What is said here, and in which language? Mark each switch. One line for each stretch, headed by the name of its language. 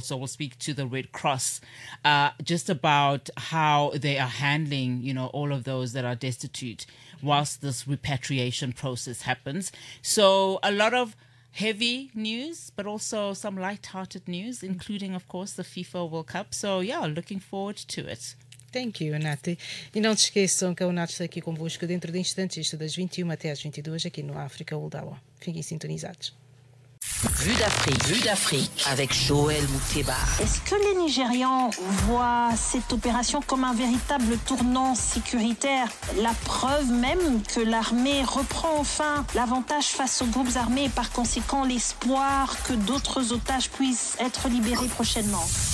English: So we'll speak to the Red Cross just about how they are handling, you know, all of those that are destitute whilst this repatriation process happens. So a lot of heavy news, but also some light-hearted news, including, of course, the FIFA World Cup. So, yeah, looking forward to it. Thank you, Unati.
Portuguese: E não se esqueçam que a Unati está aqui convosco dentro de instantes, das 21 até às 22, aqui no África World Hour. Fiquem sintonizados.
French: Vue d'Afrique, Vue d'Afrique, avec Joël Moutéba. Est-ce que les Nigérians voient cette opération comme un véritable tournant sécuritaire? La preuve même que l'armée reprend enfin l'avantage face aux groupes armés et par conséquent l'espoir que d'autres otages puissent être libérés prochainement?